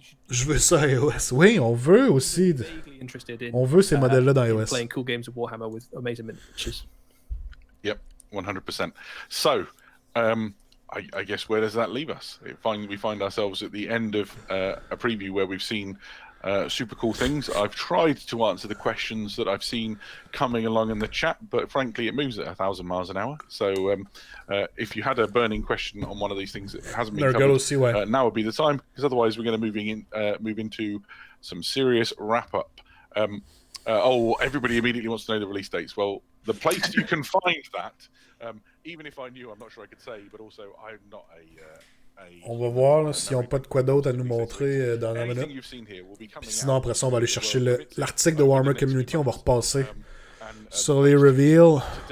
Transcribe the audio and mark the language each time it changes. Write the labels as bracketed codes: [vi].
[fr] Je veux ça à iOS. Oui, on veut aussi. On veut ces modèles-là dans iOS. [en] Playing cool games of Warhammer with amazing miniatures. Yep, 100%. So, I guess where does that leave us? We find ourselves at the end of a preview where we've seen super cool things. I've tried to answer the questions that I've seen coming along in the chat, but frankly, it moves at 1,000 miles an hour. So if you had a burning question on one of these things that hasn't been covered, now would be the time, because otherwise we're going to move into some serious wrap-up. Everybody immediately wants to know the release dates. Well, the place you can find that, even if I knew, I'm not sure I could say, but also I'm not [fr] On va voir là, s'ils n'ont pas de quoi d'autre à nous montrer dans la minute. Puis sinon, après ça, on va aller chercher l'article de Warhammer Community. On va repasser sur les reveals.